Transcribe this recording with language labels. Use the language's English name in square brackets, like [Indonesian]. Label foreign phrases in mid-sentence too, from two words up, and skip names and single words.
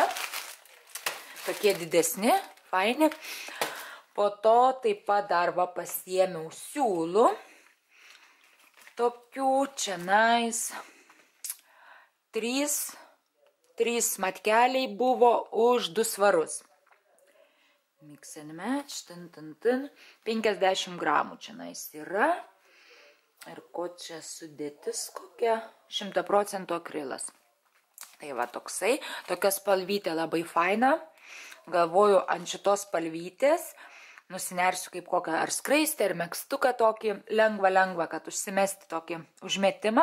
[Lithuanian] Tokie didesni, faini. Po to taip pat dar va pasiėmiau siūlų. Tokių čia nais. 3 matkeliai buvo už 2 svarus. [English] Mix and match, [Lithuanian] 50 gramų čia nais yra. Ir ko čia sudėtis kokia? 100% akrilas. Tai va toksai. Tokia spalvytė labai faina. Galvoju, ant šitos spalvytės nusinersiu kaip kokią ar skraistę, ar megztuką tokį lengva, kad užsimesti tokį užmetimą.